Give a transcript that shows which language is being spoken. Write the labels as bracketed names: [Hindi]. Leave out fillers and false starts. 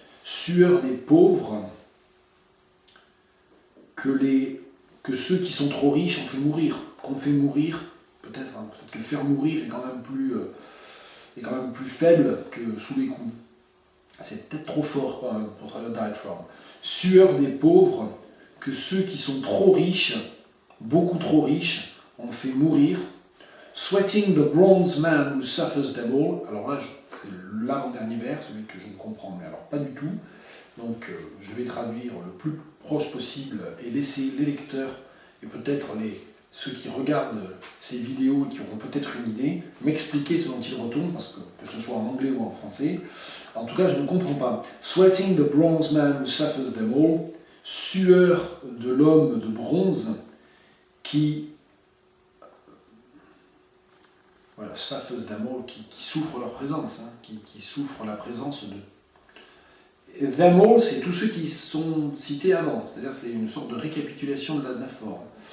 [French] Sueur des pauvres que ceux qui sont trop riches ont fait mourir, qu'on fait mourir, peut-être que faire mourir est quand même plus faible que sous les coups. C'est peut-être trop fort quand même pour traduire [English] direct from. [French] Sueur des pauvres que ceux qui sont trop riches, beaucoup trop riches, ont fait mourir. [English] Sweating the bronze man who suffers them all. [French] Alors là, c'est l'avant-dernier vers, celui que je ne comprends, mais alors pas du tout. Donc je vais traduire le plus proche possible et laisser les lecteurs et peut-être ceux qui regardent ces vidéos et qui auront peut-être une idée, m'expliquer ce dont ils retournent, parce que ce soit en anglais ou en français. En tout cas, je ne comprends pas. [English] Sweating the bronze man who suffers them all. [French] Sueur de l'homme de bronze qui... Voilà, [English] suffers them all, [French] qui souffre leur présence, hein, qui souffre la présence de... [English] Them all, [French] c'est tous ceux qui sont cités avant, c'est-à-dire c'est une sorte de récapitulation de l'anaphore.